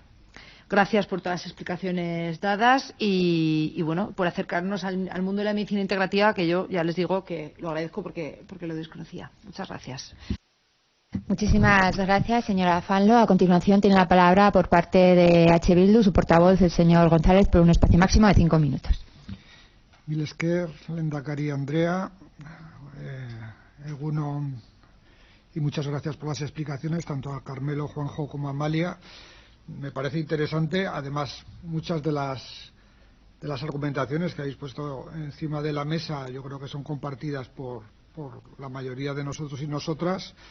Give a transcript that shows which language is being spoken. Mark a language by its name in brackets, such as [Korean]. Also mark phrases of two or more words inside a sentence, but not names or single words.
[Spanish] Gracias por todas las explicaciones dadas y bueno, por acercarnos al mundo de la medicina integrativa, que yo ya les digo que lo agradezco porque lo desconocía. Muchas gracias. Muchísimas gracias, señora Fanlo. A continuación tiene la palabra por parte de H. Bildu su portavoz, el señor González, por un espacio máximo de 5 minutos. [Basque] Mil esker, lehendakari Andrea, egunon, [Spanish] y muchas gracias por las explicaciones, tanto a Carmelo, Juanjo como a Amalia. Me parece interesante, además, muchas de las argumentaciones que habéis puesto encima de la mesa yo creo que son compartidas por la mayoría de nosotros y nosotras.